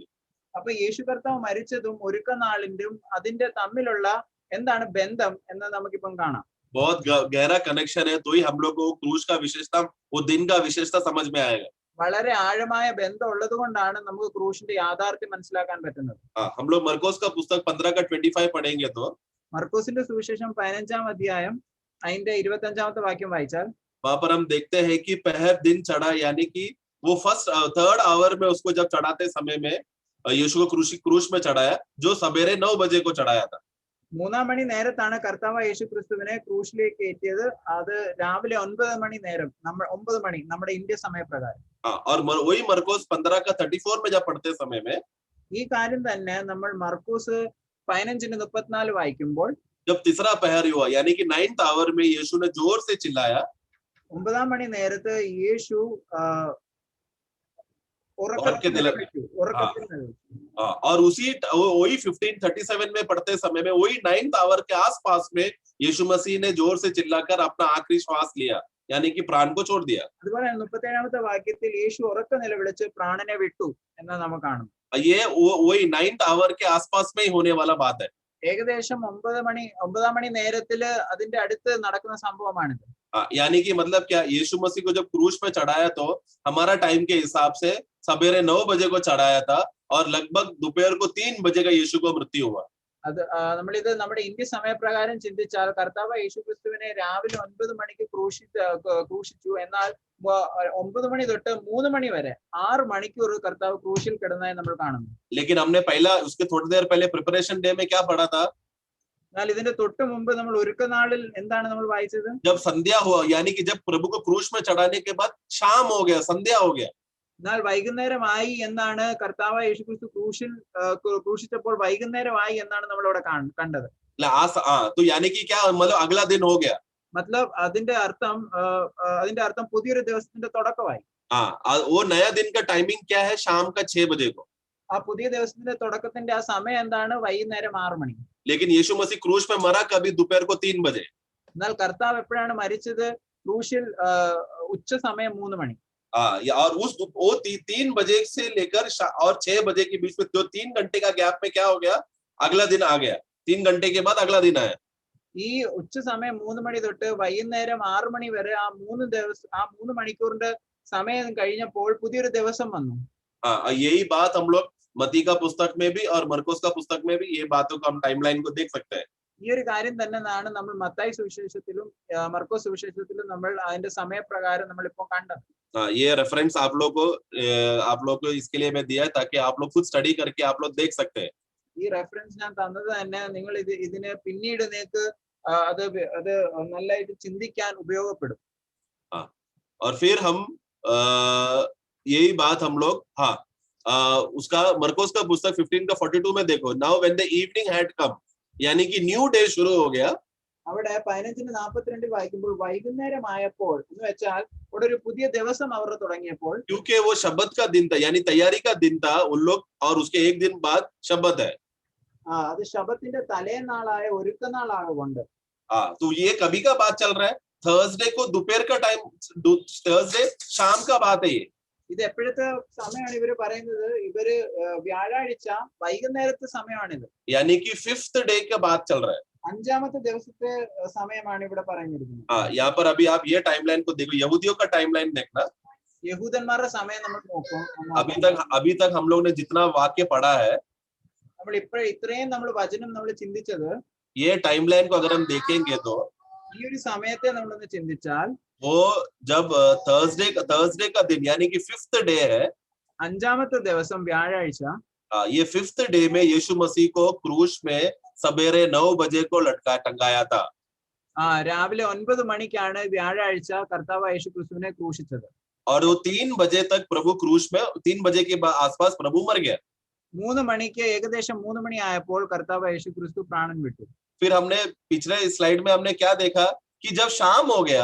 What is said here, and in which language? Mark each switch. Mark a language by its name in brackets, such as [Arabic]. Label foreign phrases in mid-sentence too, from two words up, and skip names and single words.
[Malayalam] അപ്പൊ യേശു കർത്താവ് മരിച്ചതും ഒരുക്കനാളിന്റെയും അതിന്റെ തമ്മിലുള്ള എന്താണ് ബന്ധം എന്ന് നമുക്കിപ്പം കാണാം. [Hindi] बहुत गहरा कनेक्शन है, तो ही हम लोग को क्रूस का विशेषता, वो दिन का विशेषता समझ में आएगा. [Malayalam] വളരെ ആഴമായ ബന്ധം ഉള്ളത് കൊണ്ടാണ് നമുക്ക് ക്രൂശിന്റെ യാഥാർത്ഥ്യം മനസ്സിലാക്കാൻ പറ്റുന്നത്. [Hindi] हम लोग मरकोस का पुस्तक 15 का 25 पढ़ेंगे तो [Malayalam] മർക്കോസിന്റെ സുവിശേഷം 15-ാം അധ്യായം അതിന്റെ 25-ാമത്തെ വാക്യം വായിച്ചാൽ [Hindi] वहां पर हम देखते हैं कि पहर दिन चढ़ा, यानी कि वो [English] third hour [Hindi] में उसको जब चढ़ाते समय में यीशु को क्रूस में चढ़ाया, जो सवेरे 9 बजे को चढ़ाया था. [Malayalam] 3-ാം മണി നേരത്താണ് കർത്താവ് യേശു ക്രിസ്തുവിനെ ക്രൂശിലേക്ക് കയറ്റിയത്. അത് രാവിലെ 9 മണി നേരം, 9 മണി നമ്മുടെ ഇന്ത്യ സമയപ്രകാരം. [Hindi] और वही मरकोस 15 का 34 में जब पढ़ते समय में [Malayalam] ഈ കാര്യം തന്നെ നമ്മൾ മർക്കോസ് 15:34 വായിക്കുമ്പോൾ [Hindi] जब तीसरा पहर हुआ, यानी कि 9th आवर में यीशु ने जोर से चिल्लाया. [Malayalam] 9-ാം മണി നേരത്ത് യേശു [Hindi] और उसी वही 15:37 में पढ़ते समय में वही 9th आवर के आसपास में यीशु मसीह ने जोर से चिल्लाकर अपना आखिरी श्वास लिया, यानी कि प्राण को छोड़ दिया. [Malayalam] അതുപോലെ 37-ാമത്തെ വാക്യത്തിൽ യേശു ഉറക്കെ നിലവിളിച്ച് പ്രാണനെ വിട്ടു എന്ന് നമുക്ക് കാണും. [Hindi] ये वही 9th आवर के आसपास में ही होने वाला बात है. [Malayalam] ഏകദേശം 9-ാം മണി നേരത്തില് അതിന്റെ അടുത്ത് നടക്കുന്ന സംഭവമാണിത്. [Hindi] यानी कि मतलब क्या, यीशु मसीह को जब क्रूस पे चढ़ाया तो हमारा टाइम के हिसाब से सवेरे 9 बजे को चढ़ाया था और लगभग दोपहर को 3 बजे का यीशु को मृत्यु हुआ. [Malayalam] അത് നമ്മളിത് നമ്മുടെ ഇന്ത്യ സമയപ്രകാരം ചിന്തിച്ചാൽ കർത്താവ് യേശു ക്രിസ്തുവിനെ രാവിലെ 9 മണിക്ക് ക്രൂശിച്ചു. എന്നാൽ 9 മണി തൊട്ട് 3 മണി വരെ 6 മണിക്കൂർ കർത്താവ് ക്രൂശിൽ കിടന്നതായി നമ്മൾ കാണുന്നു. [Hindi] लेकिन हमने पहला उसके थोड़ी देर पहले [English] preparation day [Hindi] में क्या पढ़ा था? [Malayalam] എന്നാൽ ഇതിന്റെ തൊട്ട് മുമ്പ് നമ്മൾ ഒരുക്കനാളിൽ എന്താണ് നമ്മൾ വായിച്ചത്? [Hindi] जब संध्या हुआ, यानी कि जब प्रभु को क्रूस में चढ़ाने के बाद शाम हो गया, संध्या हो गया. [Malayalam] എന്നാൽ വൈകുന്നേരമായി എന്നാണ് കർത്താവ് യേശു ക്രിസ്തു ക്രൂശിച്ചപ്പോൾ വൈകുന്നേരമായി എന്നാണ് നമ്മൾ അവിടെ കണ്ടത്. [Hindi] तो यानी कि क्या, मतलब अगला दिन हो गया. [Malayalam] मतलब അതിന്റെ അർത്ഥം പുതിയൊരു ദിവസത്തിന്റെ തുടക്കമായി. [Hindi] वो नया दिन का टाइमिंग क्या है? शाम का 6 बजे को. [Malayalam] ആ പുതിയ ദിവസത്തിന്റെ തുടക്കത്തിന്റെ ആ സമയം എന്താണ്? വൈകുന്നേരം 6 മണി. [Hindi] लेकिन यीशु मसीह क्रूस में मरा कभी दोपहर को 3 बजे. [Malayalam] എന്നാൽ കർത്താവ് എപ്പോഴാണ് മരിച്ചത്? ക്രൂശിൽ ഉച്ച സമയം 3 മണി. [Hindi] और वो 3 बजे से लेकर और 6 बजे के बीच में जो 3 घंटे का गैप में क्या हो गया? अगला दिन आ गया. 3 घंटे के बाद अगला दिन आया. [Malayalam] ഈ ഉച്ച സമയം 3 മണി തൊട്ട് വൈകുന്നേരം 6 മണി വരെ ആ 3 മണിക്കൂറിന്റെ സമയം കഴിഞ്ഞപ്പോൾ പുതിയൊരു ദിവസം വന്നു. [Hindi] यही बात हम लोग मती का पुस्तक में भी और मरकोस का पुस्तक में भी ये बातों को हम टाइमलाइन को देख सकते हैं. [Malayalam] ഈ ഒരു കാര്യം തന്നെയാണ് നമ്മൾ മത്തായി സുവിശേഷത്തിലും മർക്കോസ് സുവിശേഷത്തിലും നമ്മൾ അതിന്റെ സമയപ്രകാരം നമ്മൾ ഇപ്പോൾ കണ്ടത്. [Hindi] ये रेफरेंस आप लोग को इसके लिए मैं दिया है ताकि आप लोग खुद स्टडी करके आप लोग देख सकते हैं. [Malayalam] ഈ റെഫറൻസ് ഞാൻ തന്നത് തന്നെ നിങ്ങൾ ഇതിനെ പിന്നീട് നിങ്ങൾക്ക് അത് നല്ലതായിട്ട് ചിന്തിക്കാൻ ഉപയോഗപ്പെടും. [Hindi] और फिर हम यही बात हम लोग उसका मरकोस का पुस्तक 15 का 42 में देखो. [English] now when the evening had come, [Hindi] यानी कि [English] new day [Hindi] शुरू हो गया. [Malayalam] അവിടെ 15:42 വായിക്കുമ്പോൾ വൈകുന്നേരമായപ്പോൾ എന്ന് വെച്ചാൽ ഇവിടെ ഒരു പുതിയ ദിവസം അവർ തുടങ്ങിയപ്പോൾ, [Hindi] क्योंकि वो शब्बत का दिन था, यानी तैयारी का दिन था उन लोग, और उसके एक दिन बाद शब्बत है. [Malayalam] അത് ശബ്ബത്തിന്റെ തലേനാളായ ഒരുക്കനാളാകൊണ്ട് [Hindi] हाँ, तो ये कभी का बात चल रहा है? थर्सडे को दोपहर का टाइम, थर्सडे शाम का बात है ये। [Malayalam] ഇത് എപ്പോഴത്തെ സമയമാണ് ഇവര് പറയുന്നത്? ഇവര് വ്യാഴാഴ്ച വൈകുന്നേരത്തെ സമയമാണിത്. [Hindi] यानी कि 5th डे का बात चल रहा है. [Malayalam] അഞ്ചാമത്തെ ദിവസത്തെ സമയമാണ് ഇവിടെ പറഞ്ഞിരിക്കുന്നത്. [Hindi] हाँ, यहाँ पर अभी आप ये टाइमलाइन को देखो, यहूदियों का टाइमलाइन देखना. [Malayalam] യഹൂദന്മാരുടെ സമയം നമ്മൾ നോക്കും. [Hindi] अभी तक हम लोग ने जितना वाक्य पढ़ा है, [Malayalam] നമ്മൾ ഇത്രയും നമ്മൾ വചനം നമ്മൾ ചിന്തിച്ചത്, [Hindi] ये टाइमलाइन को अगर हम देखेंगे तो [Malayalam] ഈ ഒരു സമയത്തെ നമ്മളൊന്ന് ചിന്തിച്ചാൽ, [Hindi] वो जब थर्सडे का दिन यानी कि 5th डे है, [Malayalam] അഞ്ചാമത്തെ ദിവസം വ്യാഴാഴ്ച, [Hindi] ये 5th डे में यीशु मसीह को क्रूस में सवेरे 9 बजे को टंगाया था. [Malayalam] രാവിലെ 9 മണിക്കാണ് വ്യാഴാഴ്ച കർത്താവ് യേശു ക്രിസ്തുവിനെ ക്രൂശിച്ചത്. [Hindi] और वो 3 बजे तक प्रभु क्रूस में, 3 बजे के आसपास प्रभु मर गया. [Malayalam] 3 മണിക്ക്, ഏകദേശം 3 മണി ആയപ്പോൾ കർത്താവ് യേശു ക്രിസ്തു പ്രാണൻ വിട്ടു. [Hindi] फिर हमने पिछले स्लाइड में हमने क्या देखा कि जब शाम हो गया,